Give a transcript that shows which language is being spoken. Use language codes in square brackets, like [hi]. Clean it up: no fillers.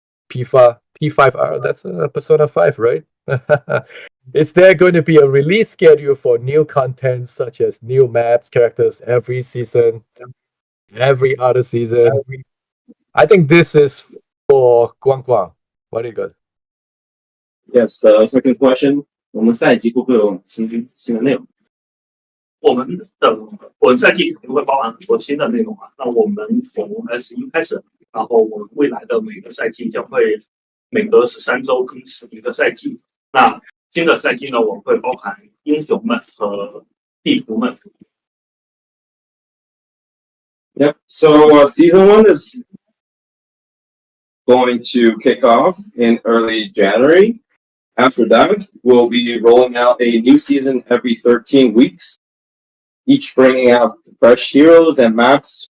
[en] P5R. That's Persona 5, right? Is there going to be a release schedule for new content such as new maps, characters every season, every other season? I think this is for Guang Guang. What do you got? Yes. Second question. [zh] 我们赛季会不会有新的内容？我们赛季肯定会包含很多新的内容啊。那我们从 S1 开始，然后我们未来的每个赛季将会每隔13周更新一个赛季。那新的赛季呢，我们会包含英雄们和地图们。 [en] Yep. So season 1 is going to kick off in early January. After that, we'll be rolling out a new season every 13 weeks, each bringing out fresh heroes and maps.